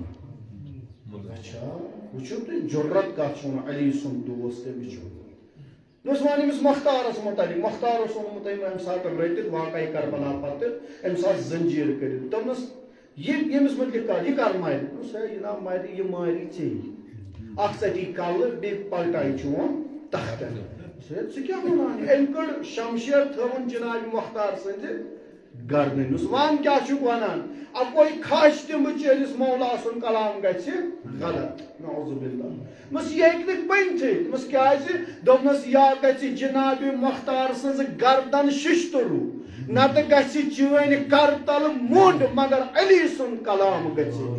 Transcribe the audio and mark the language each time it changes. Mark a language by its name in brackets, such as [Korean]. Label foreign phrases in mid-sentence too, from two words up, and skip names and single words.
[Kashmiri] اچھا وٕچھِو تُہۍ جُرت کتھ چھُ ونان علی سُنٛد دوس تٔمِس چھُ دوٚپُس وَن أمِس مختارس مُتعلق مختار اوس اوٚنمُت أمۍ اَمہِ ساتہٕ رٔٹِتھ واقعے کربلا پتہٕ اَمہِ ساتہٕ زنجیٖر کٔرِتھ دوٚپنَس یہِ ییٚمِس مُتعلق کتھ یہِ کر مرِ دوٚپُس ہے یہِ نا مرِ یہِ ماری ژےٚ اکھ ژَٹی کلہٕ بیٚیہِ پلٹایہِ چون تختن ژٕ کیٛاہ وَنان أمۍ کٔڑ شمشیر تھٲوٕن جناب مختار سٕنٛدِ گردنہِ دوٚپُس وَن کیٛاہ چھُکھ وَنان اَپٲرۍ کھَش تِمہٕ چٲنِس مولا سُنٛد کلام گژھِ غلط [Arabic] نعوذ باللہ [Kashmiri] دوٚپمَس یہِ ہیٚکہِ نہٕ بٔنتھٕے دوٚپمَس کیٛازِ دوٚپنَس یا گژھِ جنابِ مختار سٕنٛز گردن شِشتروٗ نتہٕ گژھِ چٲنۍ کرتل موٚنڈ مگر علی سُنٛد کلام گژھِ